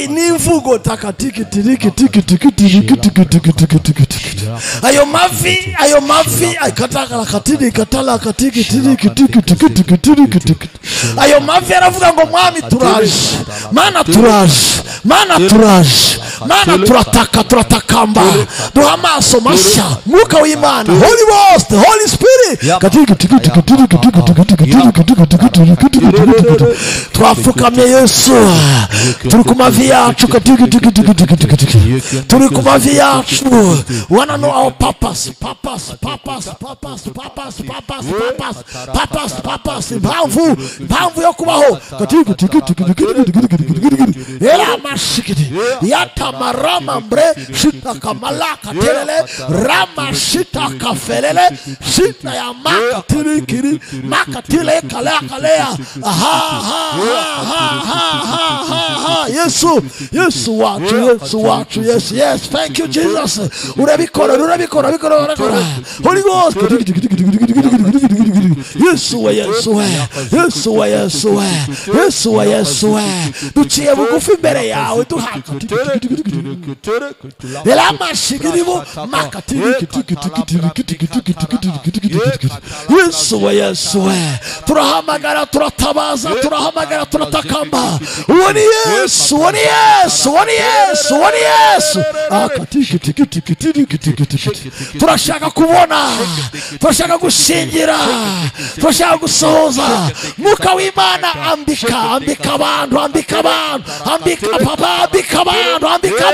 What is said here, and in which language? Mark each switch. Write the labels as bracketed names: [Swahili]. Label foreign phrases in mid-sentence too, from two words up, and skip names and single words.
[Kinyarwanda] n'imvugo takatiki tiriki tiki tiki tiki tiki ayo mavi akataka katiri katala katiki tiriki tiki tiki tiki tiki ayo mavi aravuga ngo mwami turaje Mana turaje Mana turaje Mana turatakamba duha amaso mashya mwuka w'Imana [English] Holy Ghost Holy Spirit katiki tiki tiki tiki [Kinyarwanda] twafukamye Yesu turi ku mavi yacu turi ku mavi yacu [English] wanna know our purpose [Kinyarwanda] impamvu yo kubaho era mashikiti yatamarama mbre shita kamalaka telele rama shita kafelele shita ya maka tirikiri maka tile kalea Yesu wacu [English] yes thank you Jesus [Kinyarwanda] urabikora [English] Holy Ghost [Kinyarwanda] Yesu duciye bugufi imbere yawe duhaka elamashigiribo Yesu turahamagara turatabaza turahamagara turatakamba uwoni Yesu turashaka kubona turashaka gushingira turashaka gusohoza mwuka w'Imana ambika abantu ambika papa ambika abantu